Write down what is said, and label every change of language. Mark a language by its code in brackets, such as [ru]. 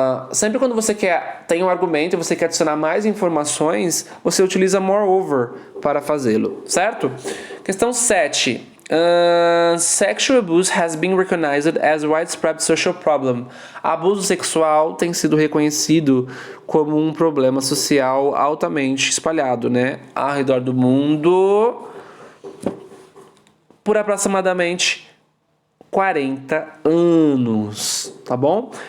[pt] Sempre quando você tem um argumento e você quer adicionar mais informações, você utiliza moreover para fazê-lo, certo? Questão 7. [en] Sexual abuse has been recognized as a widespread social problem. [pt] Abuso sexual tem sido reconhecido como um problema social altamente espalhado, né? Ao redor do mundo por aproximadamente 40 anos, tá bom?